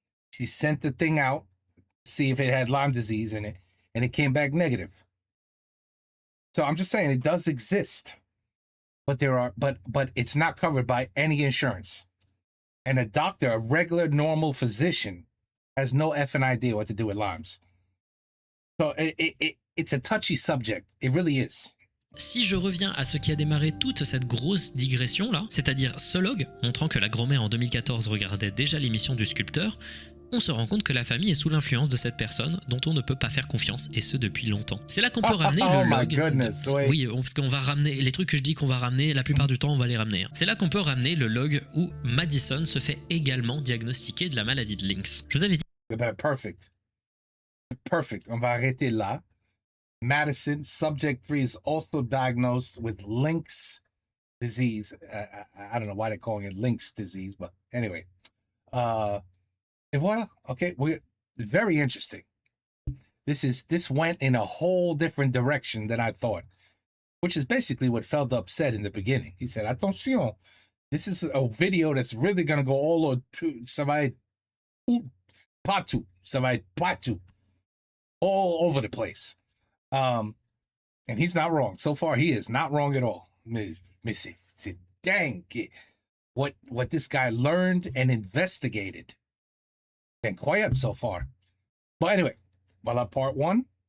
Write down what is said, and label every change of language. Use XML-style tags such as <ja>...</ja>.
<en>She sent the thing out, see if it had Lyme disease in it, and it came back negative. So I'm just saying it does exist, but but it's not covered by any insurance. And a doctor, a regular, normal physician, has no effing idea what to do with Lyme's. So it's a touchy subject. It really is.</en> <fr>Si je reviens à ce qui a démarré toute cette grosse digression là, c'est-à-dire ce log montrant que la grand-mère en 2014 regardait déjà l'émission du sculpteur, on se rend compte que la famille est sous l'influence de cette personne dont on ne peut pas faire confiance, et ce depuis longtemps. C'est là qu'on peut ramener le log. Oui, parce qu'on va ramener les trucs que je dis qu'on va ramener, la plupart du temps on va les ramener. C'est là qu'on peut ramener le log où Madison se fait également diagnostiquer de la maladie de Lynx. Je vous avais dit.</fr> <en>Perfect.</en> <fr>On va arrêter là.</fr> <en>Madison, subject 3 is also diagnosed with Lynx disease. I don't know why they're calling it Lynx disease, but anyway. And voilà. Okay, very interesting. This went in a whole different direction than I thought, which is basically what Feldup said in the beginning. He said, "Attention, this is a video that's really gonna go all over.</en> <fr>Ça va être partout,</fr> <en>all over the place." And he's not wrong. So far, he is not wrong at all.</en> <fr>Mais c'est dingue</fr> <en>what this guy learned and investigated. Incroyable so far. But anyway, voilà part 1.</en>